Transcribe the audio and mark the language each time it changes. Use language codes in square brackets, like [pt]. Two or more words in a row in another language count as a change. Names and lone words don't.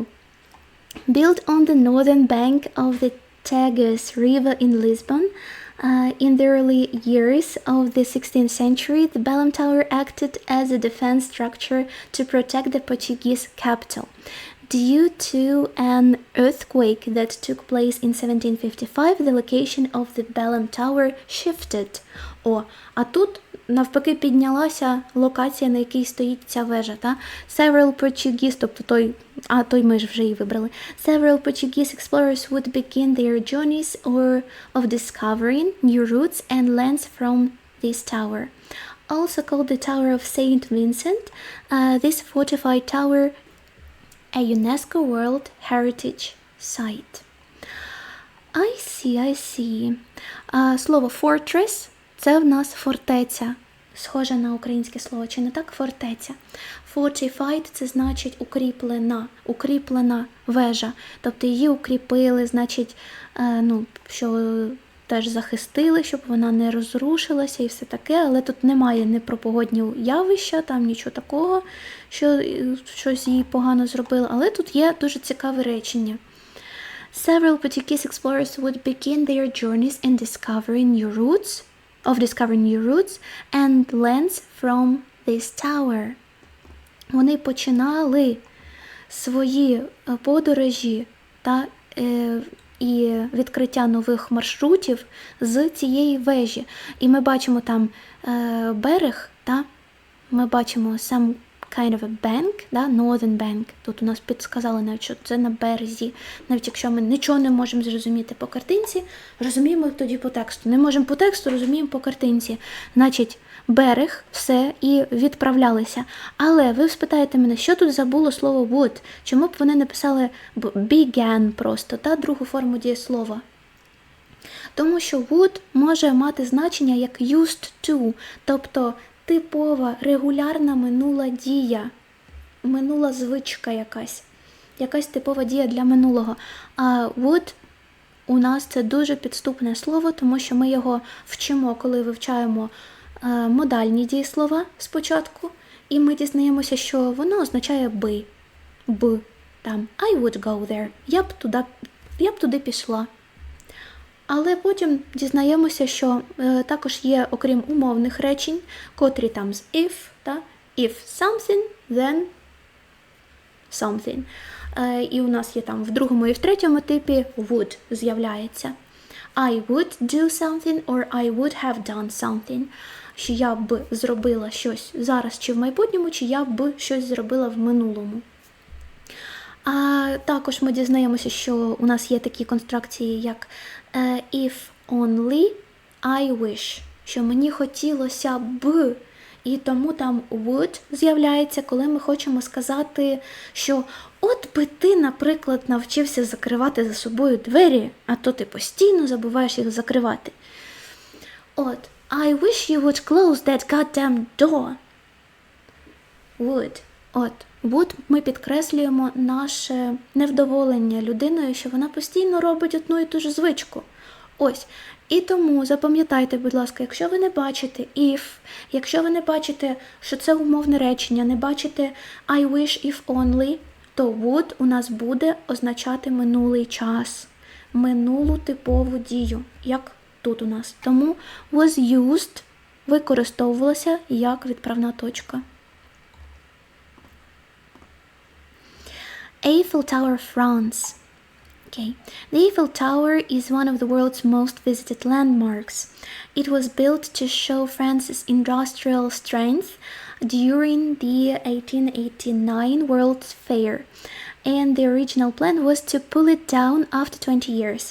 [en] Built on the northern bank of the Tagus River in Lisbon, in the early years of the 16th century, the Belém Tower acted as a defense structure to protect the Portuguese capital. Due to an earthquake that took place in 1755, the location of the Belém Tower shifted. [uk] А тут навпаки піднялася локація, на якій стоїть ця вежа, та? [en] Several Portuguese, [uk] тобто той ми ж вже її вибрали. [en] Several Portuguese explorers would begin their journeys of discovering new routes and lands from this tower. Also called the Tower of Saint Vincent, this fortified tower a UNESCO World Heritage Site. I see. [uk] Слово fortress – це в нас фортеця. Схоже на українське слово, чи не так? Фортеця. Fortified – це значить укріплена вежа. Тобто її укріпили, значить, що теж захистили, щоб вона не розрушилася і все таке. Але тут немає непропогодні явища, там нічого такого, що щось їй погано зробило. Але тут є дуже цікаве речення. [en] Several Portuguese explorers would begin their journeys in discovering new routes and lands from this tower. [uk] Вони починали свої подорожі і відкриття нових маршрутів з цієї вежі. І ми бачимо там берег, ми бачимо сам [en] kind of a bank, [uk] да, [en] northern bank. [uk] Тут у нас підсказали навіть, що це на березі. Навіть якщо ми нічого не можемо зрозуміти по картинці, розуміємо тоді по тексту. Не можемо по тексту, розуміємо по картинці. Значить, берег, все, і відправлялися. Але ви спитаєте мене, що тут забуло слово would? Чому б вони не писали began просто, та другу форму дієслова? Тому що would може мати значення як [en] used to, [uk] тобто типова, регулярна минула дія, минула звичка якась типова дія для минулого. А would у нас це дуже підступне слово, тому що ми його вчимо, коли вивчаємо модальні дієслова спочатку, і ми дізнаємося, що воно означає би, там, [en] I would go there, [uk] я б туди пішла. Але потім дізнаємося, що також є, окрім умовних речень, котрі там з if, та [en] if something, then something. [uk] І у нас є там в другому і в третьому типі would з'являється. [en] I would do something or I would have done something. [uk] Що я б зробила щось зараз чи в майбутньому, чи я б щось зробила в минулому. А також ми дізнаємося, що у нас є такі конструкції, як [en] if only I wish, [uk] що мені хотілося б, і тому там would з'являється, коли ми хочемо сказати, що от би ти, наприклад, навчився закривати за собою двері, а то ти постійно забуваєш їх закривати. От, [en] I wish you would close that goddamn door. Would. [uk] От, would ми підкреслюємо наше невдоволення людиною, що вона постійно робить одну і ту ж звичку. Ось. І тому запам'ятайте, будь ласка, якщо ви не бачите if, якщо ви не бачите, що це умовне речення, не бачите [en] I wish if only, [uk] то would у нас буде означати минулий час, минулу типову дію, як тут у нас. Тому [en] was used [uk] використовувалося як відправна точка. [en] Eiffel Tower, France. Okay. The Eiffel Tower is one of the world's most visited landmarks. It was built to show France's industrial strength during the 1889 World's Fair, and the original plan was to pull it down after 20 years.